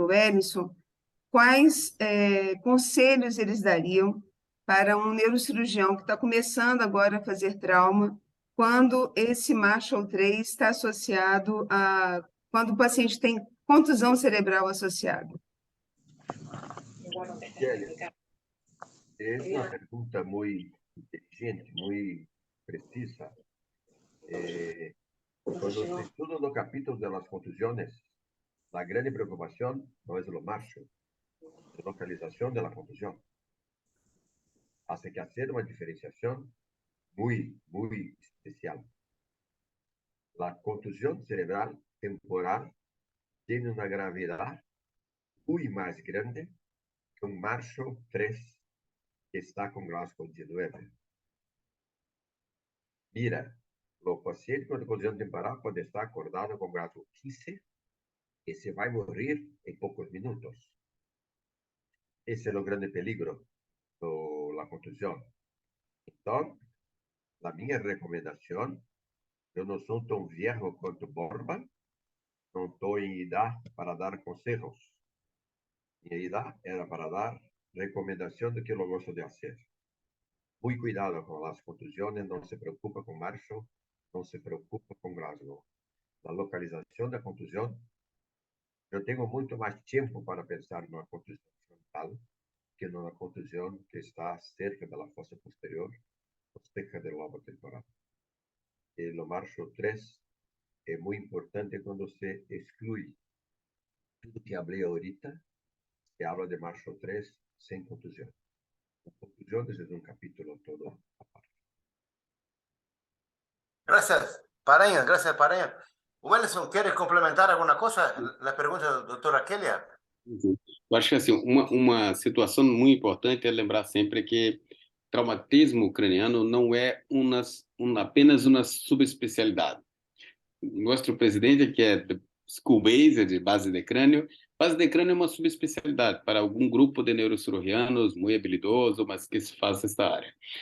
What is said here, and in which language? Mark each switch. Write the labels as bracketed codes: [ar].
[pt] Wellington quais conselhos eles dariam para um neurocirurgião que está começando agora a fazer trauma, quando esse Marshall 3 está associado a... quando o paciente tem contusão cerebral associada. [es] Es una pregunta muy inteligente, muy precisa. Cuando se estudia los capítulos de las contusiones, la gran preocupación no es lo Marshall, es la localización de la contusión. Hace que hacer una diferenciación muy especial. La contusión cerebral temporal tiene una gravedad muy más grande que un Marshall 3 que está con Glasgow 19. [pt] Mira, o paciente com contusão temporal pode estar acordado com Glasgow 15 e se vai morrer em poucos minutos. Esse é o grande peligro da contusão. Então, a minha recomendação, eu não sou tão viejo quanto Borba, não estou em idade para dar conselhos. Minha idade era para dar recomendação do que eu gosto de fazer. Muito cuidado com as contusões, não se preocupa com Marshall, não se preocupa com Glasgow. A localização da contusão, eu tenho muito mais tempo para pensar numa contusão frontal que numa contusão que está cerca da fossa posterior ou cerca do lobo temporal. E o Marshall 3 é muito importante quando se exclui tudo que falei [es] ahorita, se habla de [pt] Marshall 3 sem contusão. [es] Contusiones es un capítulo todo aparte. Gracias, Paranhos. Wellington, ¿quieres complementar alguna cosa? La pregunta da doutora Kelia. [pt] Eu acho que assim, uma situação muito importante é lembrar sempre que traumatismo craniano não é apenas uma subespecialidade. Nosso presidente, que é de school-based, de base de crânio é uma subespecialidade para algum grupo de neurocirurgianos muito habilidoso, mas que se faz esta área.